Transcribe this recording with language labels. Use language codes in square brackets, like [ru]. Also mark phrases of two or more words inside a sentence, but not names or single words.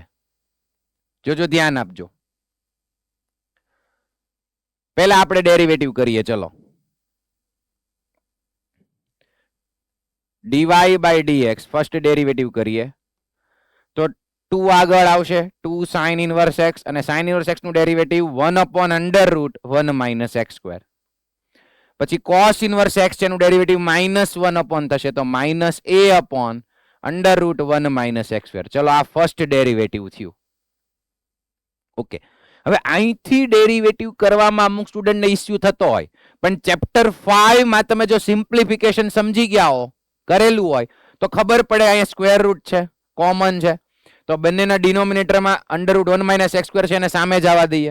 [gu] જોજો ધ્યાન આપજો. પહેલા આપણે ડેરિવેટિવ કરીએ. ચલો dy બાય dx [en] first derivative [gu] કરીએ તો 2 આગળ આવશે 2 [en] sin inverse x [gu] અને [en] sin inverse x [gu] નું ડેરિવેટિવ [en] 1 upon under root 1 minus x square. [gu] પછી [en] cos inverse x [gu] છે એનું ડેરિવેટિવ -1 upon થશે તો [en] -a upon under root 1 minus x square. [gu] ચલો આ [en] first derivative [gu] થયું. ઓકે હવે અહીંથી ડેરિવેટિવ કરવામાં અમુક સ્ટુડન્ટને ઇશ્યુ થતો હોય પણ ચેપ્ટર 5 માં તમે જો સિમ્પ્લિફિકેશન સમજી ગયા હો કરેલું હોય તો ખબર પડે અહીંયા સ્ક્વેર રૂટ છે કોમન છે તો બંનેના ડિનોમિનેટરમાં [en] under root 1 minus x square [gu] છે એને સામે જવા દઈએ.